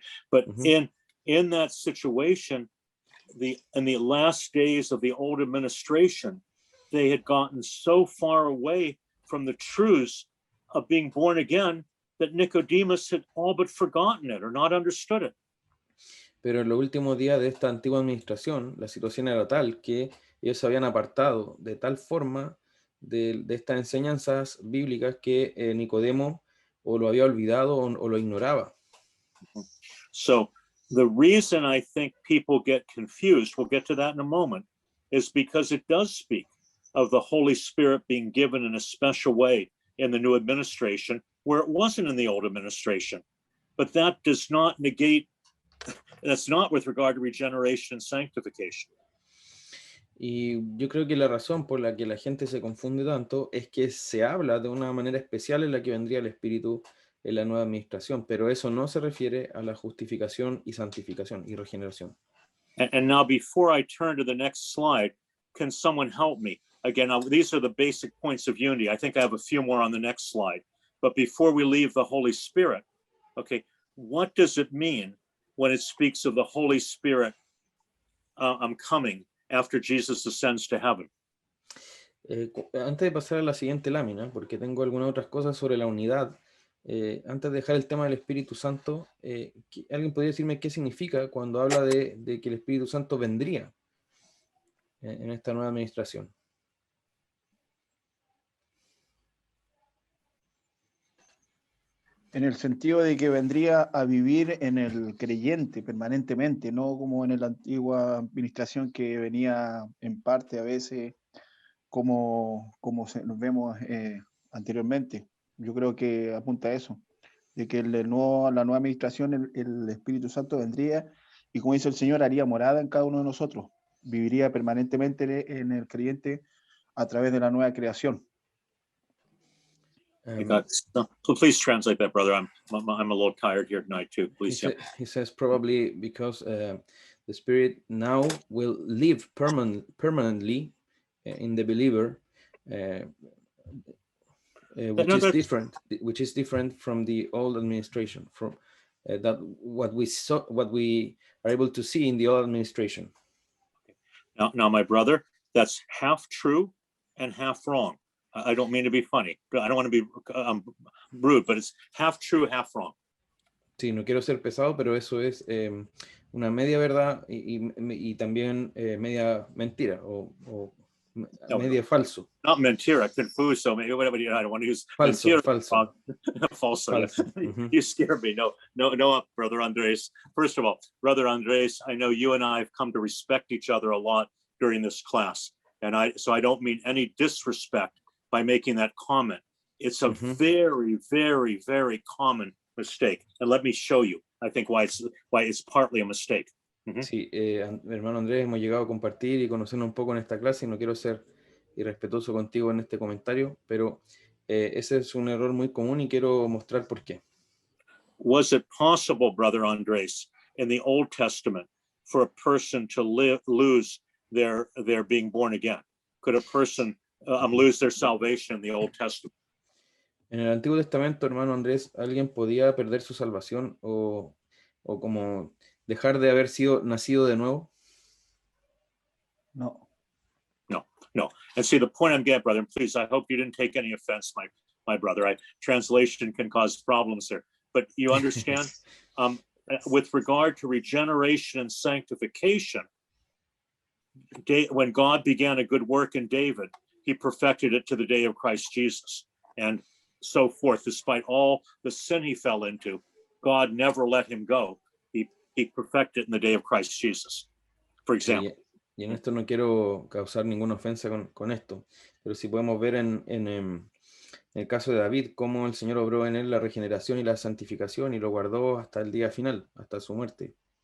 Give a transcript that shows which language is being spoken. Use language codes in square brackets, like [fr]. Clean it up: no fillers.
[en] But in that situation, in the last days of the old administration, they had gotten so far away from the truths of being born again that Nicodemus had all but forgotten it or not understood it. [es] Pero en los últimos días de esta antigua administración, la situación era tal que ellos se habían apartado de tal forma de estas enseñanzas bíblicas que Nicodemo o lo había olvidado o lo ignoraba. [en] So the reason I think people get confused, we'll get to that in a moment, is because it does speak of the Holy Spirit being given in a special way in the new administration where it wasn't in the old administration. But that does not negate, that's not with regard to regeneration and sanctification. [es] Y yo creo que la razón por la que la gente se confunde tanto es que se habla de una manera especial en la que vendría el Espíritu en la nueva administración, pero eso no se refiere a la justificación y santificación y regeneración. [en] And now before I turn to the next slide, can someone help me? Again, these are the basic points of unity. I think I have a few more on the next slide. But before we leave the Holy Spirit, okay, what does it mean when it speaks of the Holy Spirit coming after Jesus ascends to heaven? [es] Antes de pasar a la siguiente lámina, porque tengo algunas otras cosas sobre la unidad, antes de dejar el tema del Espíritu Santo, ¿alguien podría decirme qué significa cuando habla de que el Espíritu Santo vendría en esta nueva administración? En el sentido de que vendría a vivir en el creyente permanentemente, no como en la antigua administración que venía en parte a veces como nos vemos anteriormente. Yo creo que apunta a eso, de que la nueva administración, el Espíritu Santo vendría y, como dice el Señor, haría morada en cada uno de nosotros, viviría permanentemente en el creyente a través de la nueva creación. [en] So please translate that, brother. I'm a little tired here tonight too. Please. He says probably because the Spirit now will live permanently in the believer, which is different from the old administration, from that what we are able to see in the old administration. Now, my brother, that's half true and half wrong. I don't mean to be funny. I don't want to be rude, but it's half true, half wrong. [es] Sí, no quiero ser pesado, pero eso es una media verdad y también media mentira o media falso. [en] Not [es] mentira, confuso. [en] Maybe whatever. I don't want to use [es] falso. Mentira, Falso. falso. Falso. [en] You scare me. No, brother Andres. First of all, brother Andres, I know you and I have come to respect each other a lot during this class, and so I don't mean any disrespect by making that comment. It's a very, very, very common mistake, and let me show you. I think why it's partly a mistake. [es] Sí, hermano Andrés, hemos llegado a compartir y conocernos un poco en esta clase y no quiero ser irrespetuoso contigo en este comentario, pero ese es un error muy común y quiero mostrar por qué. [en] Was it possible, brother Andres, in the Old Testament for a person to lose their being born again? Could a person lose their salvation in the Old Testament? [es] En el Antiguo Testamento, hermano Andrés, ¿alguien podía perder su salvación o como dejar de haber sido nacido de nuevo? No. [en] And see, the point I'm getting, brother, and please, I hope you didn't take any offense, my brother. Translation can cause problems here, but you understand, with regard to regeneration and sanctification, when God began a good work in David, he perfected it to the day of Christ Jesus, and so forth. Despite all the sin he fell into, God never let him go. He perfected it in the day of Christ Jesus, for example. [es] Y en esto no quiero causar ninguna ofensa con esto, pero si podemos ver en el caso de David, cómo el Señor obró en él la regeneración y la santificación y lo guardó hasta el día final, hasta su muerte.